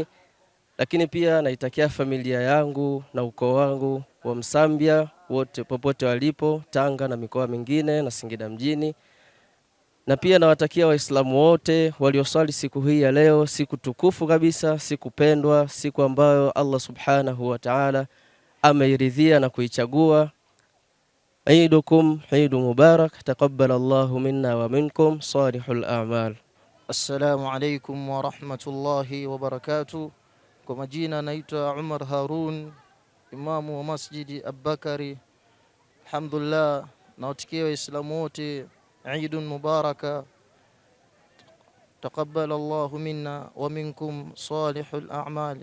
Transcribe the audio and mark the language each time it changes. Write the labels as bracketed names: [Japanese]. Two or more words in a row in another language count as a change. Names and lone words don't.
[Swahili] Lakini pia naitakia familia yangu na ukoo wangu wa Msambia wote popote walipo, Tanga na mikoa mingine na Singida mjini. Na pia nawatakia Waislamu wote walioswali siku hii ya leo, siku tukufu kabisa, siku pendwa, siku ambayo Allah [Arabic] سبحانه وتعالى [Swahili] ameiridhia na kuichagua. [Arabic] عيدكم عيد مبارك تقبل الله منا ومنكم صالح الأعمال. السلام عليكم ورحمة الله وبركاته. [Swahili] Kwa majina naitwa Umar Harun, imamu wa Masjidi Abubakari. [Arabic] Alhamdulillah, [Swahili] nawatakia Waislamu wote [Arabic] عيداً مباركاً تقبل الله منا ومنكم صالح الأعمال.